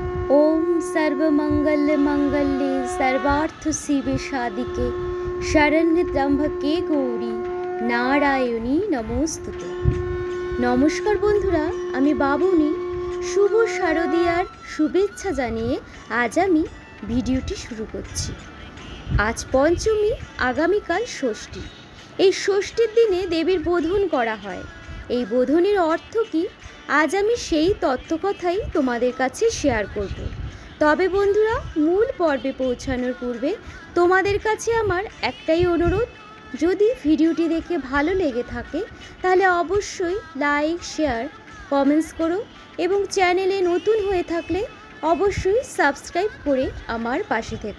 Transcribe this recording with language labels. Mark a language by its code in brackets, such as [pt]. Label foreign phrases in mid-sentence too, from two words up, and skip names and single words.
[sa] ओम सर्वमंगल मंगल्ये सर्वार्थ शिवे साधिके शरण्य त्र्यंबके गौरी नारायणी नमोस्तुते। [bn] নমস্কার বন্ধুরা, আমি বাবুনি শুভ শারদীয়ার শুভেচ্ছা জানিয়ে আজ আমি ভিডিওটি শুরু করছি। আজ পঞ্চমী, আগামীকাল ষষ্ঠী। এই ষষ্ঠীর দিনে দেবীর বোধন করা হয়। এই বোধনের অর্থ কি আজ আমি সেই তত্ত্বকথাই তোমাদের কাছে শেয়ার করব। তবে বন্ধুরা, মূল পর্বে পৌঁছানোর পূর্বে তোমাদের কাছে আমার একটাই অনুরোধ, যদি ভিডিওটি দেখে ভালো লেগে থাকে তাহলে অবশ্যই [en] like, share, comments [bn] করো এবং চ্যানেলে নতুন হয়ে থাকলে অবশ্যই সাবস্ক্রাইব করে আমার পাশে থেকো।